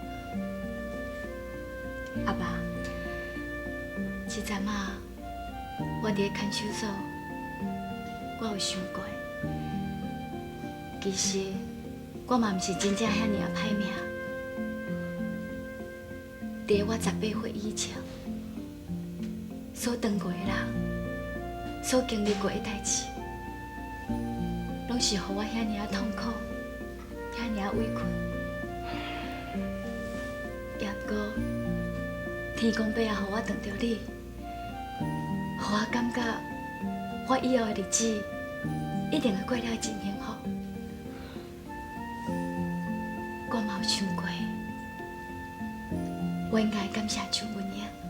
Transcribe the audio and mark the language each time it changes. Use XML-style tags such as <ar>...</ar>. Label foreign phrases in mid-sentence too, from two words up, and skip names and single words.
<nan>阿爸，这阵啊，我伫咧看守所，我有想过，其实我嘛毋是真正遐尔歹命。伫我18岁以前，所当过的人，所经历过的代志，拢是互我遐尔痛苦，遐尔委屈。也不过，天公伯也互我撞着你，互我感觉我以后的日子一定会过了真幸福。我嘛有想过，我应该感谢邱文英。</nan>